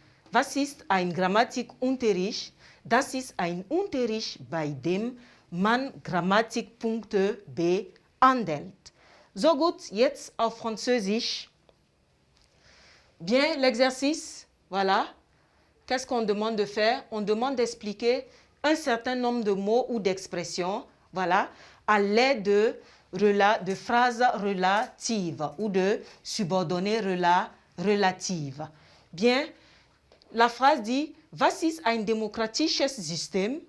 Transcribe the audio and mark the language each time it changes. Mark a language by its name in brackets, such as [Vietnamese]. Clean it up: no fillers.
[German] Was ist ein Grammatikunterricht? Das ist ein Unterricht, bei dem man Grammatikpunkte behandelt. So gut, jetzt auf Französisch. [French] Bien, l'exercice, voilà. Qu'est-ce qu'on demande de faire? On demande d'expliquer un certain nombre de mots ou d'expressions, voilà, à l'aide de phrases relatives ou de subordonnées relatives. Bien, la phrase dit, [German] was ist ein demokratisches System?